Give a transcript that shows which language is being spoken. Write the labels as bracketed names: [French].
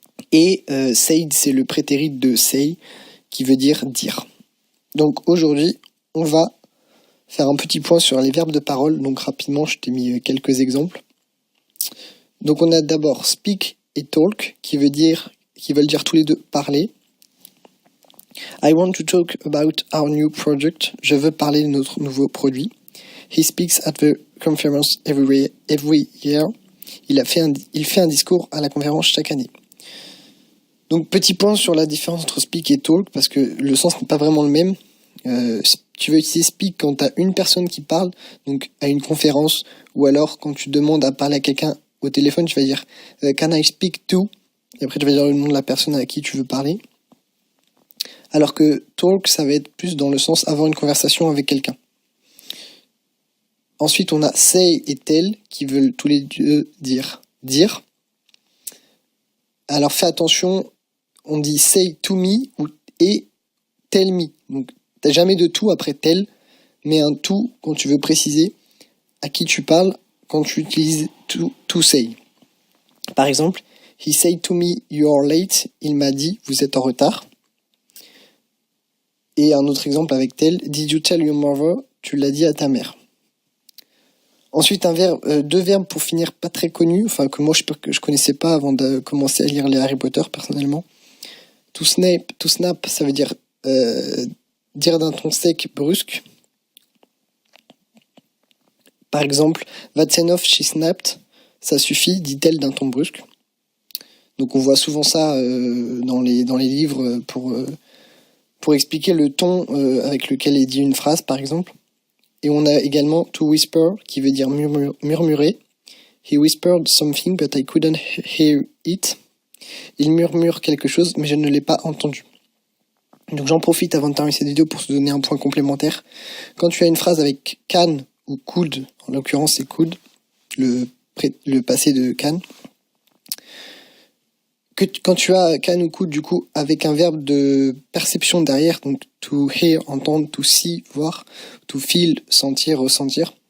[French] Et said c'est le prétérit de say, qui veut dire dire. Donc aujourd'hui, on va faire un petit point sur les verbes de parole, donc rapidement je t'ai mis quelques exemples. Donc on a d'abord speak et talk, qui veulent dire tous les deux parler. [English] I want to talk about our new project. [French] Je veux parler de notre nouveau produit. [English] He speaks at the conference every year. [French] Il fait un discours à la conférence chaque année. Donc petit point sur la différence entre speak et talk, parce que le sens n'est pas vraiment le même. Tu veux utiliser speak quand tu as une personne qui parle, donc à une conférence, ou alors quand tu demandes à parler à quelqu'un au téléphone, tu vas dire [English] Can I speak to? [French] Et après tu vas dire le nom de la personne à qui tu veux parler. Alors que talk, ça va être plus dans le sens avoir une conversation avec quelqu'un. Ensuite, on a say et tell qui veulent tous les deux dire. Alors fais attention, on dit say to me et tell me. Donc t'as jamais de to après tell, mais un to quand tu veux préciser à qui tu parles quand tu utilises to say. Par exemple, [English] he said to me you're late. [French] Il m'a dit vous êtes en retard. Et un autre exemple avec tell, [English] did you tell your mother? [French] Tu l'as dit à ta mère. Ensuite, deux verbes pour finir pas très connus, enfin que moi je connaissais pas avant de commencer à lire les Harry Potter personnellement. To snap, ça veut dire dire d'un ton sec, brusque. Par exemple, [English] that's enough, she snapped, [French] ça suffit, dit-elle d'un ton brusque. Donc on voit souvent ça dans les livres pour expliquer le ton avec lequel est dit une phrase, par exemple. Et on a également to whisper, qui veut dire murmurer. [English] He whispered something, but I couldn't hear it. [French] Il murmure quelque chose, mais je ne l'ai pas entendu. Donc j'en profite avant de terminer cette vidéo pour te donner un point complémentaire. Quand tu as une phrase avec can ou could, en l'occurrence c'est could, le passé de can, quand tu as can ou could, du coup, avec un verbe de perception derrière, donc to hear, entendre, to see, voir, to feel, sentir, ressentir.